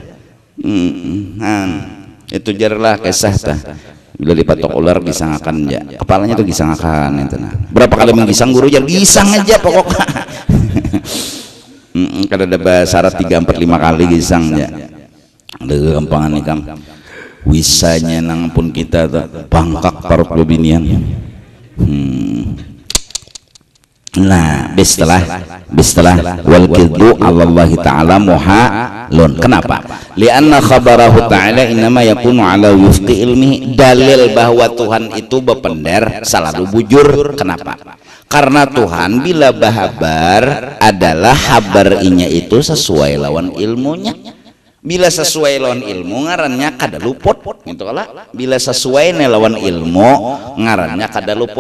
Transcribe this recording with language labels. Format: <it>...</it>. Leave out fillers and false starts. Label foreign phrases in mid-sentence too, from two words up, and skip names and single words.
<bjn>itu jarlah kisah tah bila dipatok ular gisangakan ya kepalanya tuh gisangakan itu nah berapa kali menggisang guru jangan gisang aja pokoknya kada ada syarat 3, 4, 5 kali gisang ya ada gampangan nih kang wisanya nang pun kita bangkak parut bebinian nah bistalah</bjn> <ar>والكذب الله تعالى محال.</ar> <bjn>Kenapa?</bjn> <ar>لأن خبره تعالى إنما يكون على وفق علمه.</ar> <bjn>Dalil bahwa Tuhan itu bepender selalu bujur. Kenapa? Karena Tuhan bila bahabar adalah habarnya itu sesuai lawan ilmunya. Bila sesuai lawan ilmu ngarannya kada luput gitu kala. Bila sesuai lawan ilmu ngarannya kada luput.</bjn>